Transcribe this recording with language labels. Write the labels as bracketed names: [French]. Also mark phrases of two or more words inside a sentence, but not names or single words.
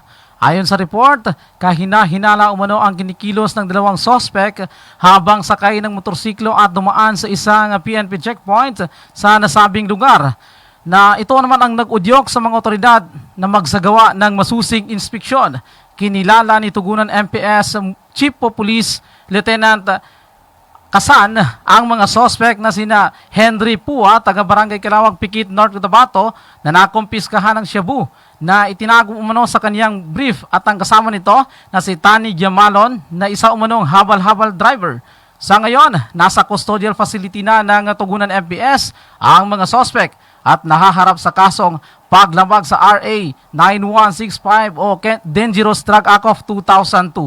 [Filipino] Ayon sa report, kahina-hinala umano ang kinikilos ng 2 sospek habang sakay ng motorsiklo at dumaan sa isang PNP checkpoint sa nasabing lugar. Na ito naman ang nag-udyok sa mga otoridad na magsagawa ng masusing inspeksyon. Kinilala ni Tugunan MPS Chief of Police Lieutenant Kasan ang mga sospek na sina Henry Pua, taga Barangay Kilawag, Pikit, North Cotabato, na nakumpiskahan ng shabu na itinago umano sa kaniyang brief at ang kasama nito na si Tani Giamalon na isa umanong habal-habal driver. Sa ngayon, nasa custodial facility na ng Tugunan MPS ang mga sospek at nahaharap sa kasong paglabag sa RA 9165 o Dangerous Drug Act of 2002.